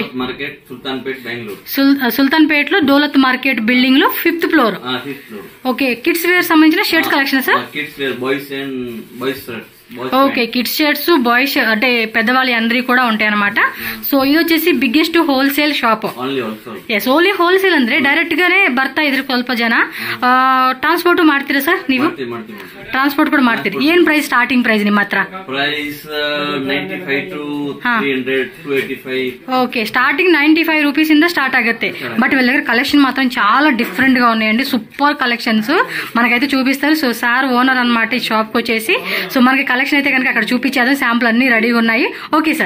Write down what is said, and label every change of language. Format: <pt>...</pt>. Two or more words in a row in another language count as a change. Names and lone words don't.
<te>మార్కెట్ సుల్తాన్పేట్ బెంగళూరు. సుల్తాన్పేట్ లో డోలత్ మార్కెట్ బిల్డింగ్ లో 5th ఫ్లోర్. ఓకే.</te> <en>kids wear</en> <te>సంబంధించిన షర్ట్స్ కలెక్షన్ సార్?</te> <en>kids wear boys and boys shirts.</en> <te>ఓకే.</te> <en>kids shirts boys</en> <te>అంటే పెద్దవాళ్ళ అందరి కూడా ఉంటాయి అనమాట. సో ఇది వచ్చేసి</te> <en>biggest wholesale shop. only wholesale</en> <kn>ಅಂದ್ರೆ ಡೈರೆಕ್ಟ್ ಗಾನೆ ಬರ್ತಾ ಇದ್ರಿ ಸ್ವಲ್ಪ ಜನ. ಟ್ರಾನ್ಸ್ಪೋರ್ಟ್ ಮಾಡ್ತೀರಾ ಸರ್ ನೀವು? ಟ್ರಾನ್ಸ್ಪೋರ್ಟ್ ಕೂಡ ಮಾಡ್ತೀರಿ. ಏನ್</kn> <en>price starting price</en> <kn>ನಿಮ್ಮ ಹತ್ರ?</kn> <en>ಪ್ರೈಸ್ 95 to 300 285.</en> <te>ఓకే. స్టార్టింగ్ 95 రూపీస్ ఇంద స్టార్ట్ ఆಗುತ್ತೆ. బట్ వీళ్ళ దగ్గర కలెక్షన్ మాత్రం చాలా డిఫరెంట్ గా ఉన్నాయండి.</te> <en>super collections</en> <te>మనకైతే చూపిస్తారు.</te> <en>so sir owner</en> <te>అనమాట ఈ షాప్ కి వచ్చేసి. సో మనకి కలెక్షన్ అయితే కనుక అక్కడ చూపించారు. శాంపుల్ అన్ని రెడీగా ఉన్నాయి.</te> <en>okay sir.</en>